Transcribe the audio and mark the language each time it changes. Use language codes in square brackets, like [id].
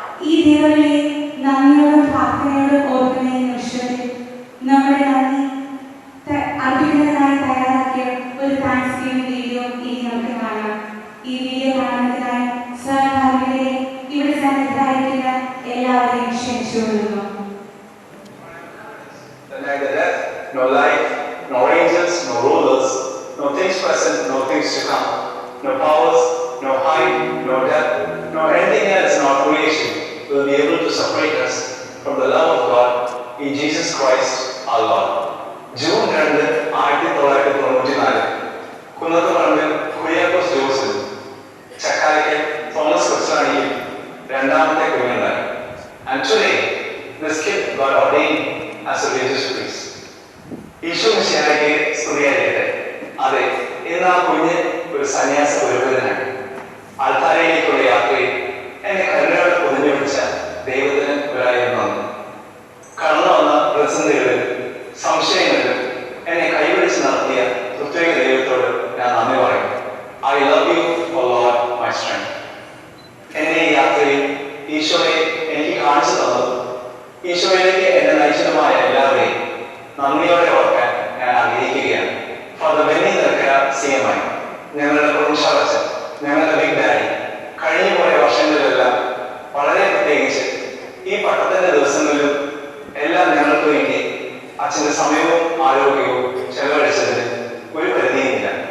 [ml] ഈ ദൈവങ്ങളെ നന്ദിയോടും പ്രാർത്ഥനയോടും ഓർക്കുന്ന ഈ നിമിഷത്തിൽ നമ്മുടെ നന്ദി അർപ്പിക്കുന്നതിനായി തയ്യാറാക്കിയ ഒരു താങ്ക്സ് ഗിവിംഗ് വീഡിയോ ഇനി നമുക്ക് കാണാം. ഈ വീഡിയോ കാണുന്നതിനായി സഹകാരികളെ ഇവിടെ സന്നിധരായിരിക്കുന്ന എല്ലാവരെയും ക്ഷണിച്ചുകൊള്ളുന്നു. [en] Neither death, nor life, nor angels, nor rulers, nor things present, nor things to come, no powers, no height, no depth, nor anything else in our creation will be able to separate us from the love of God in Jesus Christ our Lord. [ml] June 2, 1994, Kunnathuparambil Kuriakose ജോസിൽ, Chakkalakkal Thomas ക്രിസ്ത്യാനിയിൽ രണ്ടാമത്തെ കുഞ്ഞുണ്ടായി. [en] And today, this kid got ordained as a religious priest. [ml] Isho മിശിഹായ്ക്ക് സ്തുതിയായിരിക്കട്ടെ. അതെ, ഇന്ന് ആ കുഞ്ഞ് ഒരു സന്യാസ പുരോഹിതനാണ്. ആൾത്താരയിലേക്കുള്ള യാത്രയിൽ എന്നെ കരുണയോടെ പൊതിഞ്ഞു പിടിച്ച ദൈവത്തിന് ഒരായിരം നന്ദി. കടന്നു വന്ന പ്രതിസന്ധികളിലും സംശയങ്ങളിലും എന്നെ കൈപിടിച്ച് നടത്തിയ പ്രത്യേക ദൈവത്തോട് ഞാൻ നന്ദി പറയുന്നു. [en] I love you, O Lord, my strength. [ml] എന്നെ ഈ യാത്രയിൽ ഈശോയെ എനിക്ക് കാണിച്ചു തന്നതും ഈശോയിലേക്ക് എന്നെ നയിച്ചതുമായ എല്ലാവരെയും നന്ദിയോടെ ഓർക്കാൻ ഞാൻ ആഗ്രഹിക്കുകയാണ്. ഫാദർ ബെന്നി നിൽക്കര CMI, ഞങ്ങളുടെ പ്രൊവിൻഷ്യൽ, ഞങ്ങളുടെ ബിഗ് ഡാഡി, കഴിഞ്ഞു പോയ വർഷങ്ങളിലെല്ലാം വളരെ പ്രത്യേകിച്ച് ഈ പട്ടത്തിന്റെ ദിവസങ്ങളിലും എല്ലാം ഞങ്ങൾക്ക് വേണ്ടി അച്ഛന്റെ സമയവും ആരോഗ്യവും ചെലവഴിച്ചതിന് ഒരു പരിധിയുമില്ല.